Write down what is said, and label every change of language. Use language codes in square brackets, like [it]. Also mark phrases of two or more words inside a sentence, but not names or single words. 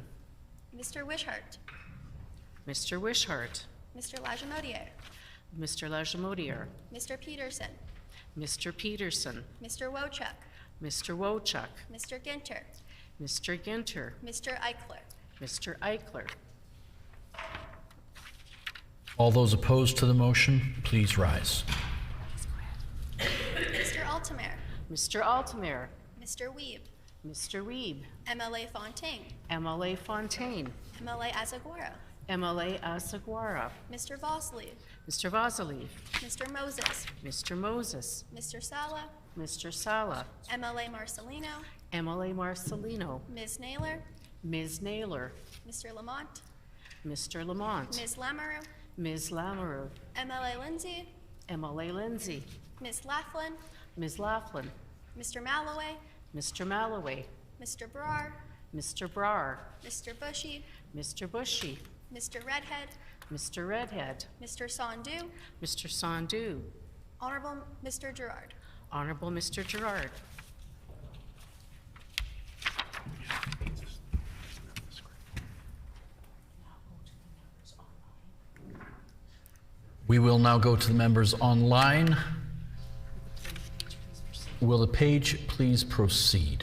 [en] Mr. Wishart. Mr. Wishart. Mr. Lajamodier. Mr. Lajamodier. Mr. Peterson. Mr. Peterson. Mr. Wojcik. Mr. Wojcik. Mr. Ginter. Mr. Ginter. Mr. Eichler. Mr. Eichler. All those opposed to the motion, please rise. Mr. Altamare. Mr. Altamare. Mr. Weeb. Mr. Weeb. MLA Fontaine. MLA Fontaine. MLA Azaguara. MLA Asaguara. Mr. Vosley. Mr. Vasily. Mr. Moses. Mr. Moses. Mr. Sala. Mr. Sala. MLA Marcelino. MLA Marcelino. Ms. Naylor. Ms. Naylor. Mr. Lamont. Mr. Lamont. Ms. Lamoureux. Ms. Lamoureux. MLA Lindsay. MLA Lindsay. Ms. Laughlin. Ms. Laughlin. Mr. Malloway. Mr. Malloway. Mr. Brar. Mr. Brar. Mr. Bushy. Mr. Bushy. Mr. Redhead. Mr. Redhead. Mr. Sandu. Mr. Sandu. Honorable Mr. Gerard. Honorable Mr. Gerard. We will now go to the members online. Will the page please proceed?